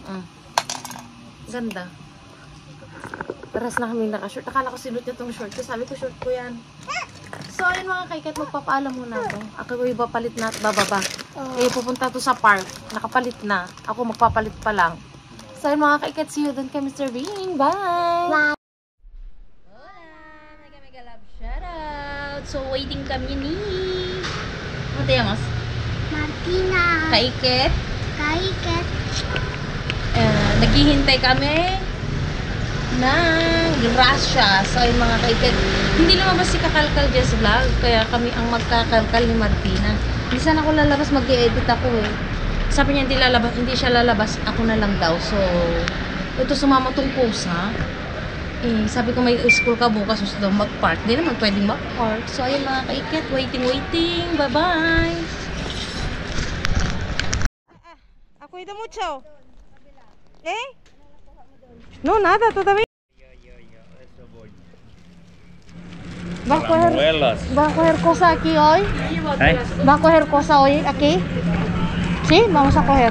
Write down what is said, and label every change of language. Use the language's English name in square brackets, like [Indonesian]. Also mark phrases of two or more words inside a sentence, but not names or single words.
[Filipino] Ganda. Paras na kami naka-short. Akala ko sinuot niya itong short ko. Sabi ko, short ko yan. [English] So, ayun [Filipino] mga kaiket, magpapaalam muna ako. Ako yung ipapalit na at bababa. Eh, pupunta to sa park. Nakapalit na. Ako magpapalit pa lang. [English] So, ayun [Filipino] mga kaiket, [English] see you [Filipino] dun kay [English] Mr. Bean. Bye! Hola! Mega love shoutout! [Filipino] So, waiting kami ni... Ano tayo, mas? Martina. Kaiket. Naghihintay kami ng grasya. [English] So, ayun [Filipino] mga kaiket, hindi lumabas si Kakalkal Jess Vlog, kaya kami ang magkakalkal ni Martina. Hindi sana ako lalabas, mag-i-edit ako eh. Sabi niya hindi siya lalabas, ako na lang daw. So, ito sumama tong pusa. Eh, sabi ko may school ka bukas, gusto daw mag-park. Hindi naman pwedeng mag-park. [English] So, ayun [Filipino] mga kaiket, waiting. Bye-bye! [Spanish] Cuida mucho. No, nada, todavía. ¿Va a coger cosa aquí hoy? ¿Va a coger cosa hoy aquí? Sí, vamos a coger.